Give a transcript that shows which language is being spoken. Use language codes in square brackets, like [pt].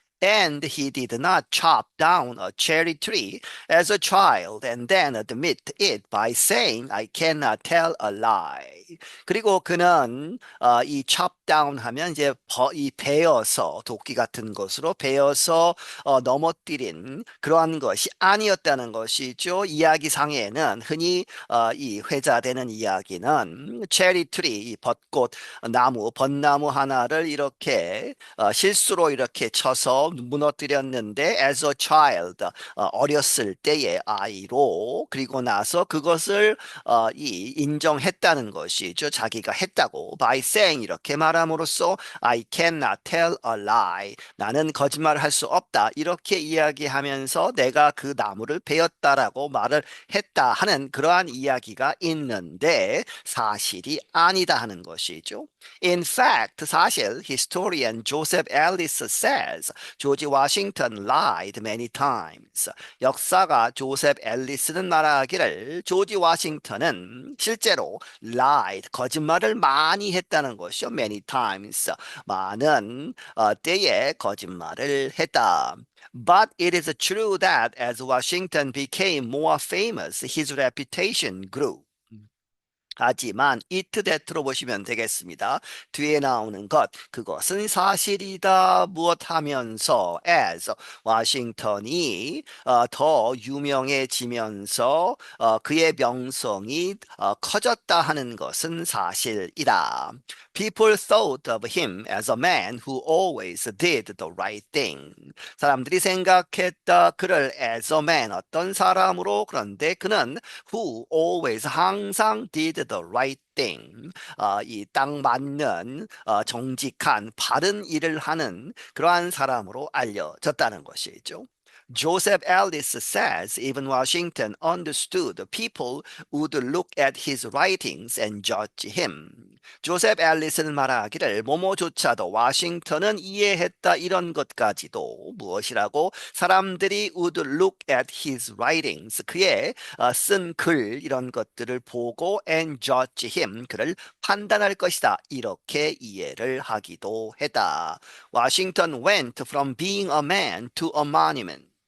[en] And he did not chop down a cherry tree as a child and then admit it by saying, I cannot tell a lie. [ko] 그리고 그는 이 chop down 하면 이제 이 베어서 도끼 같은 것으로 베어서 넘어뜨린 그러한 것이 아니었다는 것이죠. 이야기상에는 흔히 이 회자되는 이야기는 체리 트리, 이 벚꽃 나무, 벚나무 하나를 이렇게 실수로 이렇게 쳐서 무너뜨렸는데 [en] as a child, [ko] 어렸을 때의 아이로 그리고 나서 그것을 이 인정했다는 것이죠. 자기가 했다고 by saying 이렇게 말함으로써 [en] I cannot tell a lie. [ko] 나는 거짓말을 할 수 없다. 이렇게 이야기하면서 내가 그 나무를 베었다라고 말을 했다 하는 그러한 이야기가 있는데 사실이 아니다 하는 것이죠. [en] In fact, 사실 historian Joseph Ellis says 조지 워싱턴 lied many times. [ko] 역사가 조셉 앨리스는 말하기를 조지 워싱턴은 실제로 lied, 거짓말을 많이 했다는 것이요. many times, 많은 때에 거짓말을 했다. [en] But it is true that as Washington became more famous, his reputation grew. [ko] 하지만 it that로 보시면 되겠습니다. 뒤에 나오는 것, 그것은 사실이다. 무엇하면서 as 워싱턴이 더 유명해지면서 그의 명성이 커졌다 하는 것은 사실이다. [en] People thought of him as a man who always did the right thing. [ko] 사람들이 생각했다 그를 as a man, 어떤 사람으로. 그런데 그는 who always, 항상 [en] did the right thing, [ko] 이 딱 맞는 정직한 바른 일을 하는 그러한 사람으로 알려졌다는 것이죠. [en] Joseph Ellis says even Washington understood people would look at his writings and judge him. [ko] 조셉 앨리스는 말하기를 뭐뭐조차도 워싱턴은 이해했다 이런 것까지도 무엇이라고 사람들이 [en] would look at his writings, [ko] 그의 쓴 글 이런 것들을 보고 [en] and judge him, [ko] 그를 판단할 것이다 이렇게 이해를 하기도 했다. [en] Washington went from being a man to a monument.